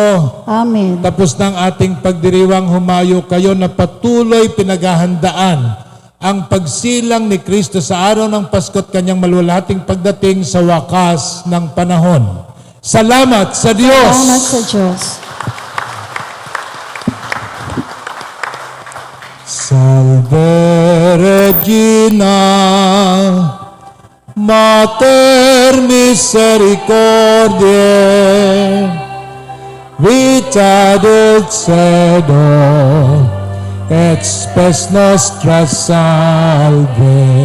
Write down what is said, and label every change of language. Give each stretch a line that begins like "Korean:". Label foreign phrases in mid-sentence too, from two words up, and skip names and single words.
Filipino: Amen. Tapos ng ating pagdiriwang, humayo kayo na patuloy pinaghahandaan ang pagsilang ni Kristo sa araw ng Pasko at kanyang maluwalhating pagdating sa wakas ng panahon. Salamat sa Diyos! Salamat sa Diyos.
Latin: Salve Regina, Mater Misericordiae, Vita Dulcedo, et spes nostra salve.